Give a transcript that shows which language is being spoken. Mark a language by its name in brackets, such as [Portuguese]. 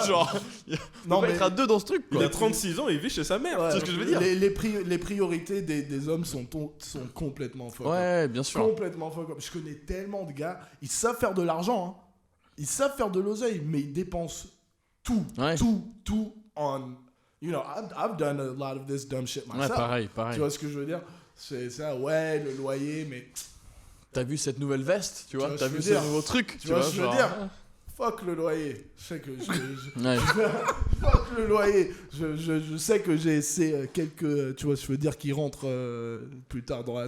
[French] Genre, on va être à 2 dans ce truc quoi. Il a 36 ans et il vit chez sa mère. Ouais, c'est ce que je veux dire. Les priorités des hommes sont complètement folles. Ouais, bien sûr. Complètement folles. Je connais tellement de gars, ils savent faire de l'argent, hein. Ils savent faire de l'oseille, mais ils dépensent tout on. [English] You know, I've done a lot of this dumb shit myself. [French] Ouais, pareil. Tu vois ce que je veux dire? C'est ça, ouais, le loyer, mais. T'as vu cette nouvelle veste, tu vois? T'as vu ce nouveau truc, tu vois ce que je veux dire? Fuck le loyer. Je sais que ouais. fuck le loyer. Je sais que j'ai quelques, tu vois, je veux dire, qui rentrent plus tard dans la